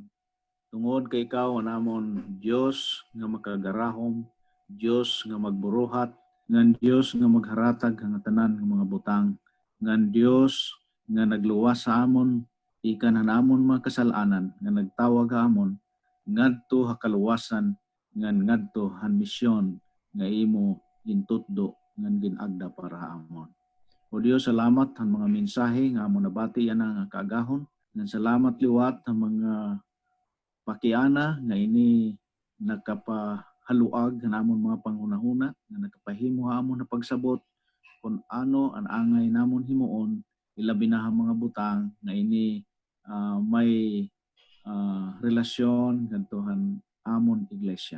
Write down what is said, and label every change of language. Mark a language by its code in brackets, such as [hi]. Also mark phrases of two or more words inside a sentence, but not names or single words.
[war] Tungod kay ikaw namon Dios nga makagarahom, Dios nga magburuhat, ngan Dios nga magharatag nga tanan ng mga butang, ngan Dios nga nagluwas sa amon ikan namon mga kasalanan nga nagtawag amon ngadto hakaluwasan ngan ngadto han misyon nga imo gintutdo ngan ginagda para amon. O Dios, salamat ang mga mensahe nga amon nabati yan ang kaagahon. Ngan salamat liwat ang mga pakiana nga ini nakapahaluag namon mga panghunahuna nga nakapahimo amon na pagsabot kung ano ang angay namon himuon ilabi na ang mga butang nga ini may relasyon kantuhan amon iglesia.